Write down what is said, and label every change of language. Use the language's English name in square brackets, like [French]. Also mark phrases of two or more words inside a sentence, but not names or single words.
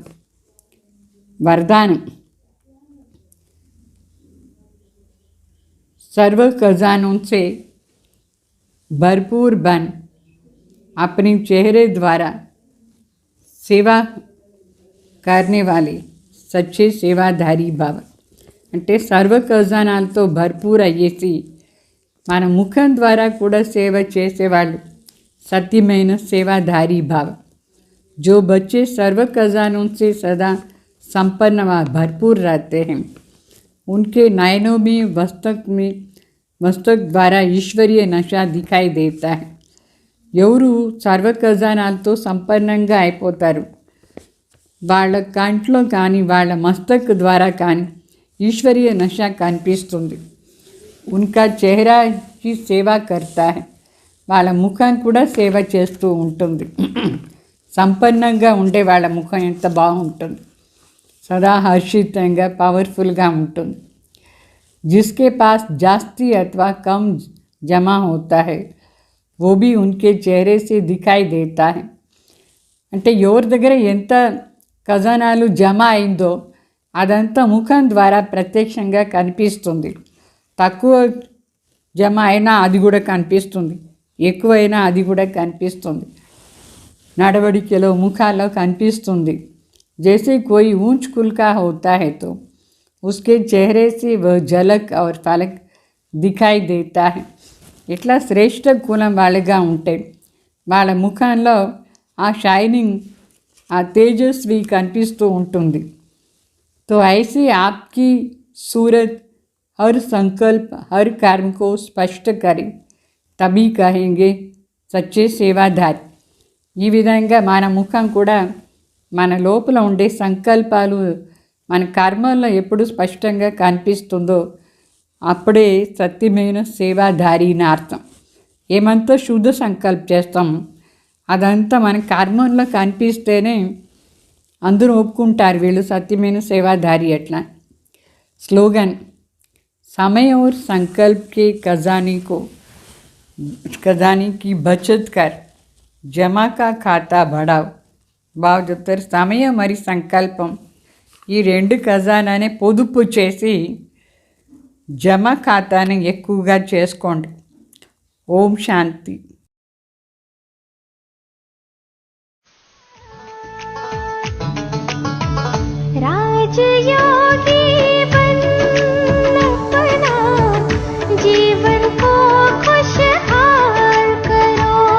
[Hindi] वरदान सर्व खजानों से भरपूर बन अपने चेहरे द्वारा सेवा करने वाले सच्चे सेवाधारी भाव. [Telugu] అంటే సర్వ ఖజానాలతో భర్పూర్ అయ్యేసి మన ముఖం ద్వారా కూడా సేవ చేసేవాళ్ళు సత్యమైన సేవాధారీ భావ. [Hindi] जो बच्चे सर्व खजानों से सदा संपन्न व भरपूर रहते हैं उनके नयनों में मस्तक द्वारा ईश्वरीय नशा दिखाई देता है. [Telugu] ఎవరు సర్వ ఖజానాలతో సంపన్నంగా అయిపోతారు వాళ్ళ కంట్లో కానీ వాళ్ళ మస్తక్ ద్వారా కానీ ఈశ్వరీయ నశ కనిపిస్తుంది. [Hindi] उनका चेहराकि सेवा कर्ता है, [Telugu] వాళ్ళ ముఖం కూడా సేవ చేస్తూ ఉంటుంది. సంపన్నంగా ఉండే వాళ్ళ ముఖం ఎంత బాగుంటుంది, సదా హర్షితంగా పవర్ఫుల్గా ఉంటుంది. [Hindi] जिसके पास जास्ती अथवा कम जमा होता है वो भी उनके चेहरे से दिखाई देता है. [Telugu] అంటే ఎవరి దగ్గర ఎంత ఖజానాలు జమ అయిందో అదంతా ముఖం ద్వారా ప్రత్యక్షంగా కనిపిస్తుంది. తక్కువ జమ అయినా అది కూడా కనిపిస్తుంది, ఎక్కువైనా అది కూడా కనిపిస్తుంది. నడవడికలో ముఖాల్లో కనిపిస్తుంది. [Hindi] जैसे कोई ऊंच कुल का होता है तो उसके चेहरे से वह झलक और फलक दिखाई देता है. [Telugu] ఇట్లా శ్రేష్ఠ కులం వాళ్ళగా ఉంటే వాళ్ళ ముఖంలో ఆ షైనింగ్, ఆ తేజస్వి కనిపిస్తూ ఉంటుంది. [Hindi] तो ऐसे आपकी सूरत हर संकल्प हर कर्म को स्पष्ट करें तभी कहेंगे सच्चे सेवाधारी. [Telugu] ఈ విధంగా మన ముఖం కూడా మన లోపల ఉండే సంకల్పాలు మన కర్మల్లో ఎప్పుడు స్పష్టంగా కనిపిస్తుందో అప్పుడే సత్యమైన సేవాధారి అని అర్థం. ఏమంతా శుద్ధ సంకల్ప చేస్తాం అదంతా మన కర్మంలో కనిపిస్తేనే అందరూ ఒప్పుకుంటారు వీళ్ళు సత్యమైన సేవాధారి అట్లా. [Hindi] స్లోగన్ समय और संकल्प के खजाने की बचत कर जमा का खाता बढ़ाओ. [Telugu] బాగా చెప్తారు. సమయం మరి సంకల్పం ఈ రెండు ఖజానానే పొదుపు చేసి జమ ఖాతాని ఎక్కువగా చేసుకోండి. ఓం శాంతి. [Hindi] राजयोगी बन अपना जीवन को खुशहाल करो.